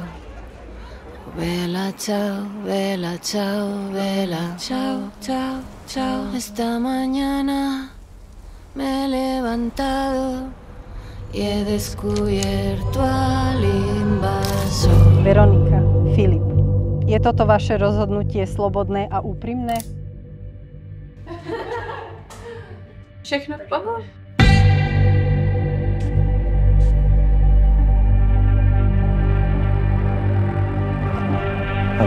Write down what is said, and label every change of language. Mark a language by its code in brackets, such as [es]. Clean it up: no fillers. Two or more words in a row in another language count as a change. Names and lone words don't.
[it] Vela, chao, vela, chao, vela, chao, chao, chao. [es] Esta mañana me he levantado y he descubierto al invasor. [sk] Veronika, Filip, je toto vaše rozhodnutie slobodné a úprimné? [cs] Všechno v pohodě. Ano.